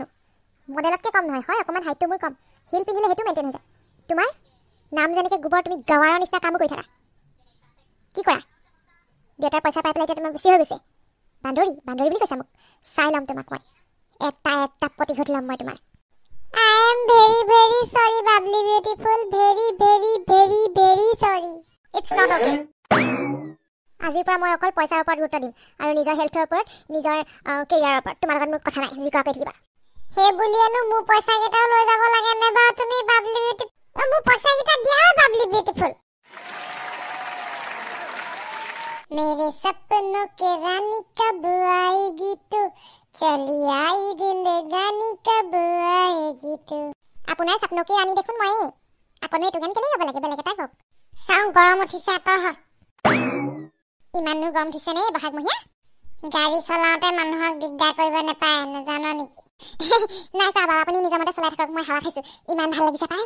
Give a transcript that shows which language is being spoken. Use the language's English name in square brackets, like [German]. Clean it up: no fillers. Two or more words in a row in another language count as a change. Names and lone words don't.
[Assamese] মডেলতকৈ কম নহয়, হয় অকণমান হাইটটো মোৰ কম। হিল পিন্ধিলে সেইটো মেইনটেইন হৈ যায়। তোমাৰ নাম যেনেকৈ গোবৰ, তুমি গাঁৱৰ নিচিনা কামো কৰি থাকা। কি কৰা? দেউতাৰ পইচা পাই পেলাই এতিয়া তোমাৰ বেছি হৈ গৈছে। বান্দৰী বুলি কৈছা মোক। চাই ল'ম তোমাক মই। এটা প্ৰতিশোধ ল'ম মই তোমাৰ। [English] I am very very sorry Bubbly Beautiful, very sorry. It's not okay. [Assamese] আজিৰ পৰা মই অকল পইচাৰ ওপৰত গুৰুত্ব দিম আৰু নিজৰ হেল্থৰ ওপৰত, নিজৰ কেৰিয়াৰৰ ওপৰত। তোমাৰ লগত মোৰ কথা নাই, যি কোৱা কৈ থাকিবা। সেই বুলিয়েনো মোৰ পইচা কেইটাও লৈ যাব লাগে নে বাৰু তুমি বাবলি বিউটিফুল? মোৰ পইচা কেইটা দিয়া বাবলি বিউটিফুল। [Hindi] मेरे सपनों के रानी कब आएगी तू, चली आई जिंदगानी कब आएगी तू। [Assamese] আপোনাৰ [Hindi] सपनों की रानी [Assamese] দেখোন মই। আকৌ এইটো গান কেলে গাব লাগে? বেলেগ এটা কওক। চাওঁ গৰম উঠিছে তহ। ইমানো গৰম উঠিছে নে বহাগমহীয়া? গাড়ী চলাওঁতে মানুহক দিগদাৰ কৰিব নাপায়, নাজানো নেকি? নাই কোৱা বাৰু, আপুনি নিজৰ মতে চলাই থাকক। মই হাৱা খাইছো, ইমান ভাল লাগিছে পাই।